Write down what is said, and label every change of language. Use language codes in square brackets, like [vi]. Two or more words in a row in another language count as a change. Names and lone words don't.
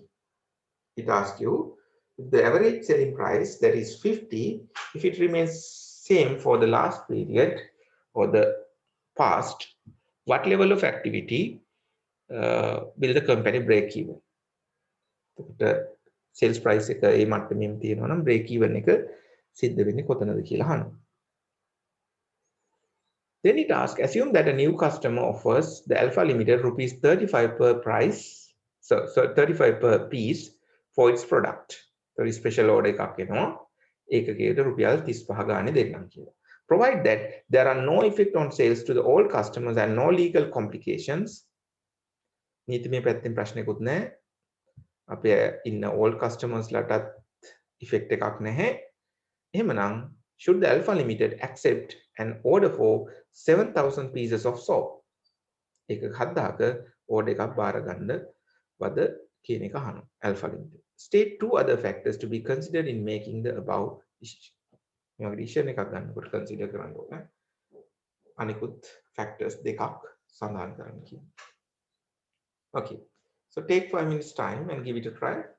[en] It asks you if the average selling price, that is 50, if it remains same for the last period or the past, what level of activity will the company break even? The sales price [si] එක ඒ මට්ටමින් තියෙනවා නම් [en] break even [si] එක සිද්ධ වෙන්නේ කොතනද කියලා අහනවා. [en] Then it asks, assume that a new customer offers the Alpha Limited rupees 35 per price, so 35 per piece for its product. So special order [si] එකක් එනවා. ඒකකයට රුපියල් 35 ගානේ දෙන්නම් කියලා. [en] Provide that there are no effect on sales to the old customers and no legal complications. [si] නීතිමය පැත්තෙන් ප්‍රශ්නයක්වත් නැහැ. අපේ ඉන්න [en] old customers [si] ලටත් effect එකක් නැහැ. [en] එහෙමනම් should the Alpha Limited accept an order for 7,000 pieces of soap? [si] ඒක 7,000ක order එකක් බාර ගන්නවද කියන එක අහනවා Alpha Limited. [en] State two other factors to be considered in making the above decision. [si] මේ වගේ decision එකක් ගන්නකොට consider කරන්න ඕනේ. අනිකුත් factors දෙකක් සඳහන් කරන්න කියනවා. [en] Okay. So take 5 minutes time and give it a try.